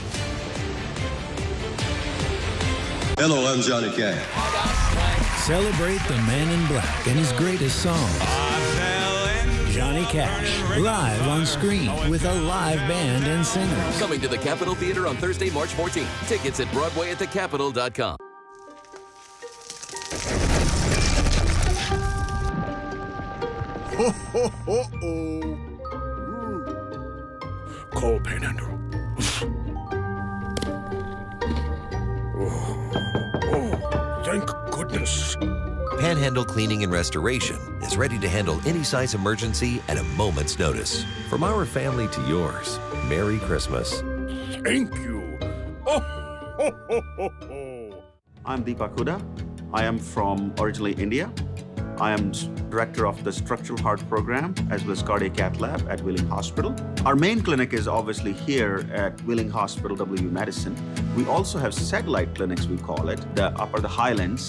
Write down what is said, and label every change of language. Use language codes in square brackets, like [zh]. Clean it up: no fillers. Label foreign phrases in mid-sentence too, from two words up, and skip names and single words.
[en] Hello, I'm Johnny Cash. Celebrate the man in black and his greatest song. Johnny Cash, live on screen with a live band and singers. Coming to the Capitol Theater on Thursday, March 14th. Tickets at BroadwayAtTheCapitol.com. Ho, ho, ho, oh. Call Panhandle. Oh, thank goodness. Panhandle Cleaning and Restoration is ready to handle any size emergency at a moment's notice. From our family to yours, Merry Christmas. Thank you. Oh, ho, ho, ho, ho. I'm Deepak Huda. I am from originally India. I am director of the Structural Heart Program as well as Cardiac Cath Lab at Wheeling Hospital. Our main clinic is obviously here at Wheeling Hospital, WVU Medicine. We also have satellite clinics, we call it, the Upper Highlands.